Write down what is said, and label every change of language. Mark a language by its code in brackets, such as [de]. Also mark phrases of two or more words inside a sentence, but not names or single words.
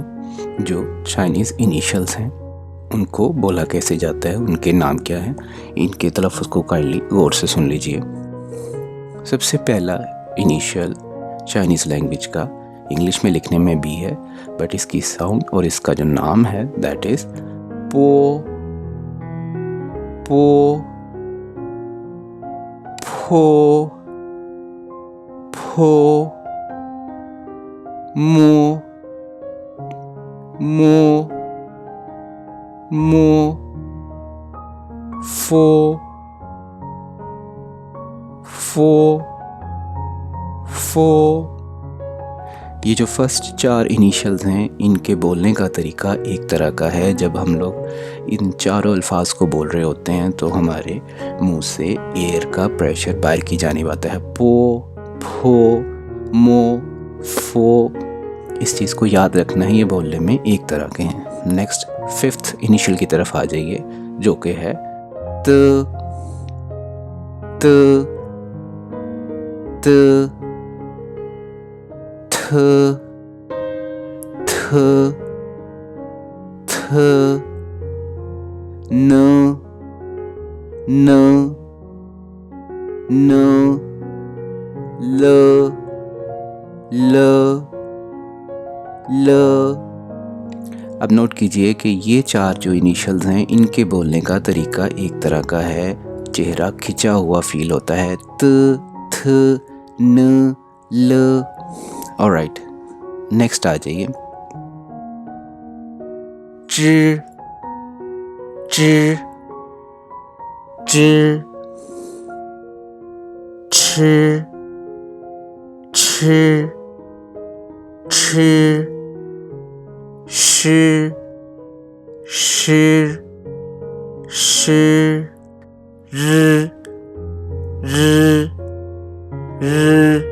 [ur] جو چائنیز انیشیلز ہیں ان کو بولا کیسے جاتا ہے، ان کے نام کیا ہیں، ان کے تلفظ کو کائنڈلی غور سے سن لیجیے. سب سے پہلا انیشیل [en] Chinese language [ur] کا انگلش میں لکھنے میں بھی ہے، بٹ اس کی ساؤنڈ اور اس کا جو نام ہے [en] that is [ur] पो, [zh] पो, फो, फो, मो, मो, मो, फो, फो, फो। [ur] یہ جو فرسٹ 4 انیشیلز ہیں ان کے بولنے کا طریقہ ایک طرح کا ہے. جب ہم لوگ ان چاروں الفاظ کو بول رہے ہوتے ہیں تو ہمارے منہ سے ایئر کا پریشر باہر کی جانب آتا ہے. [zh] पो, फो, मो, फो। [ur] اس چیز کو یاد رکھنا ہے، یہ بولنے میں ایک طرح کے ہیں. [en] next 5th initial [ur] کی طرف آ جائیے جو کہ ہے [zh] त, त, त, थ, थ, [ur] थ, [zh] न, न, न, ल, ल, ल। [ur] اب نوٹ کیجیے کہ یہ 4 جو انیشیلز ہیں ان کے بولنے کا طریقہ ایک طرح کا ہے. چہرہ کھنچا ہوا فیل ہوتا ہے. [zh] त, थ, न, ल। [ur] آل رائٹ، نیکسٹ آ جائیے. [zh] च, च, च, छ, छ, छ, श, श, श, र, र, र।